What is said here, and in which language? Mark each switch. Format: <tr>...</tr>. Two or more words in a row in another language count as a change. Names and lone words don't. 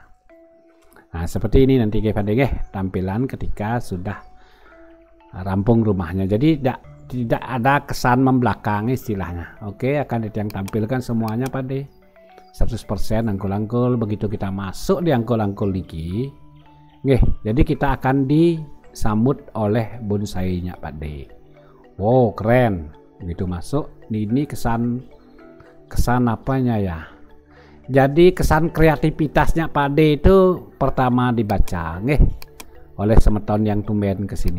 <id>Nah seperti ini nanti Pak De tampilan ketika sudah rampung rumahnya. Jadi tidak ada kesan membelakangi istilahnya. Oke, akan yang tampilkan semuanya Pak De 100% angkul-angkul. Begitu kita masuk di angkul-angkul niki, jadi kita akan disambut oleh bonsainya Pak De. Wow keren. Begitu masuk ini kesan apanya ya, jadi kesan kreativitasnya Pak De itu pertama dibaca oleh semeton yang tumben kesini.</id>